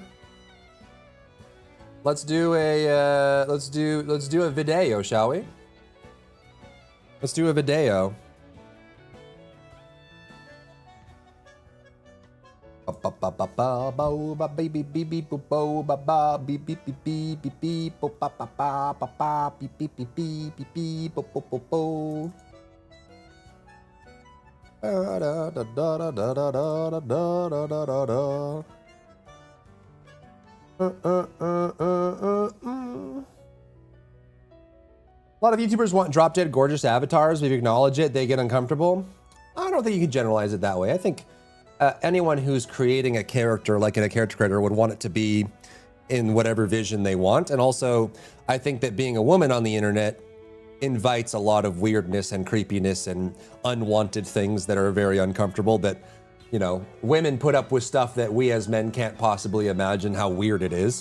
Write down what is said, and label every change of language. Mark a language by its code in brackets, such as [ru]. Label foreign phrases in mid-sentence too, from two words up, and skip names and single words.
[en] Let's do a, let's do a video, shall we? Let's do a video. ba ba ba ba ba ba baby beep beep boop bo ba ba beep beep beep beep beep beep bo ba ba ba ba ba beep beep beep beep beep beep bo bo bo bo. Da da da da da da da da da da da da. A lot of YouTubers want drop-dead gorgeous avatars. If you acknowledge it, they get uncomfortable. I don't think you can generalize it that way. I think anyone who's creating a character, like in a character creator, would want it to be in whatever vision they want. And also, I think that being a woman on the internet invites a lot of weirdness and creepiness and unwanted things that are very uncomfortable that, you know, women put up with stuff that we as men can't possibly imagine how weird it is.